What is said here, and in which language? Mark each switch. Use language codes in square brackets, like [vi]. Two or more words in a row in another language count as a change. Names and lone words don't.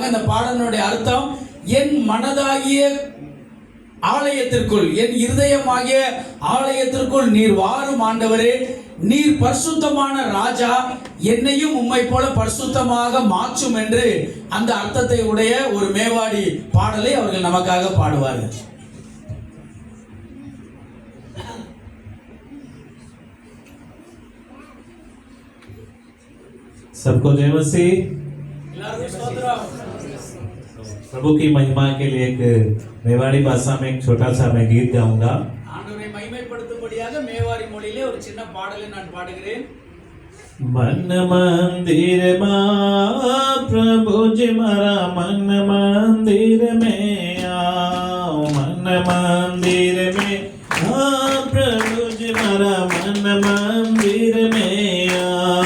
[ta] அந்த பாடலுடைய அர்த்தம், என் மனதாகிய ஆலயத்திற்குள், என் இருதயமாகிய ஆலயத்திற்குள் நீர் வாரும் ஆண்டவரே, நீர் பரிசுத்தமான ராஜா, என்னையும் உம்மை போல பரிசுத்தமாக மாற்றும் என்று அந்த அர்த்தத்தை உடைய ஒரு மேவாடி பாடலை அவர்கள் நமக்காக பாடுவார்கள். [hi] सबको जय मसीह। प्रभु की महिमा के लिए एक मेवाड़ी भाषा में एक छोटा सा मैं गीत गाऊंगा। [ta] ஆண்டவரை மகிமைப்படுத்தும்படியாக மேவாடி மொழியிலே ஒரு சின்ன பாடலை நான் பாடுகிறேன். [mtr] मन मंदिर में प्रभु जी मारा मन मंदिर में आओ, मन मंदिर में आओ प्रभु जी मारा मन मंदिर में आओ।